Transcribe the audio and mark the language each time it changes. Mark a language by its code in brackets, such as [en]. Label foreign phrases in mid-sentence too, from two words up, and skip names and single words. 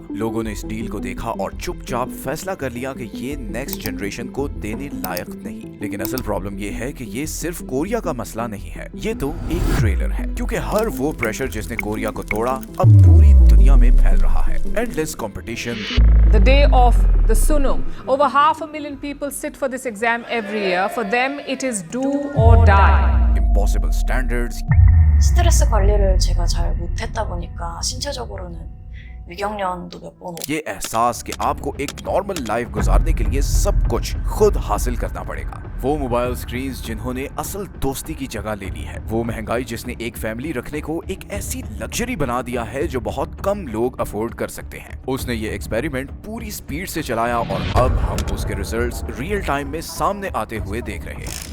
[hi] लोगों ने इस डील को देखा और चुपचाप फैसला कर लिया कि ये [en] next generation [hi] को देने लायक नहीं। लेकिन असल प्रॉब्लम ये है कि ये सिर्फ कोरिया का मसला नहीं है, ये तो एक ट्रेलर है, क्योंकि हर वो प्रेशर जिसने कोरिया को तोड़ा अब पूरी दुनिया में फैल रहा है। [en] endless competition. The day of the Sunum. Over 500,000 people sit for this exam every year. For them, it is do or die. Impossible standards. [ko] 스트레스 관리를 제가 잘 못했다 보니까 신체적으로는 위경련도 몇 번 오고 [hi] ये एहसास कि आपको एक [en] normal life [hi] गुजारने के लिए सब कुछ खुद हासिल करना पड़ेगा। वो [en] mobile screens [hi] जिन्होंने असल दोस्ती की जगह ले ली है। वो महंगाई जिसने एक फैमिली रखने को एक ऐसी लग्जरी बना दिया है जो बहुत कम लोग अफोर्ड कर सकते हैं। उसने ये एक्सपेरिमेंट पूरी स्पीड से चलाया और अब हम उसके रिजल्ट्स [en] real time [hi] में सामने आते हुए देख रहे हैं।